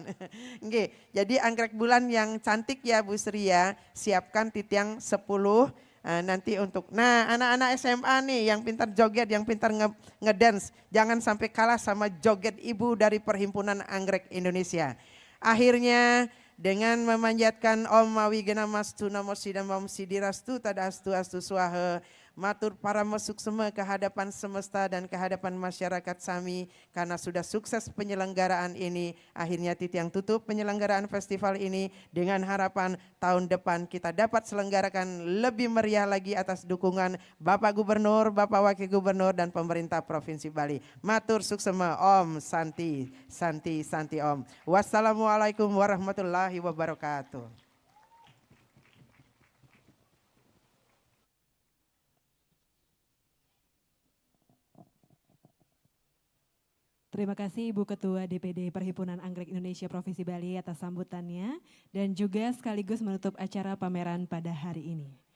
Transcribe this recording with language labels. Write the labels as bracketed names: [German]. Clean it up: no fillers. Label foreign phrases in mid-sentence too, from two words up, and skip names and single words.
[Indonesian] Oke, jadi anggrek bulan yang cantik ya Bu Sri ya, siapkan titiang 10. Nanti untuk, nah anak-anak SMA nih yang pintar joget, yang pintar ngedance, jangan sampai kalah sama joget ibu dari Perhimpunan Anggrek Indonesia. Akhirnya dengan memanjatkan [Sanskrit] Om Mawi Gena Mastu Namo Sidam Om Sidirastu Tadastu Astu Swaha, [Balinese] matur para mesuksema [Indonesian] kehadapan semesta dan kehadapan masyarakat Sami karena sudah sukses penyelenggaraan ini. Akhirnya Titiang tutup penyelenggaraan festival ini dengan harapan tahun depan kita dapat selenggarakan lebih meriah lagi atas dukungan Bapak Gubernur, Bapak Wakil Gubernur dan pemerintah Provinsi Bali. [Balinese] Matur suksema, [Sanskrit] Om Santi, Santi, Santi Om. [Arabic] والسلام عليكم ورحمة الله وبركاته. [Indonesian] Terima kasih Ibu Ketua DPD Perhimpunan Anggrek Indonesia Provinsi Bali atas sambutannya dan juga sekaligus menutup acara pameran pada hari ini.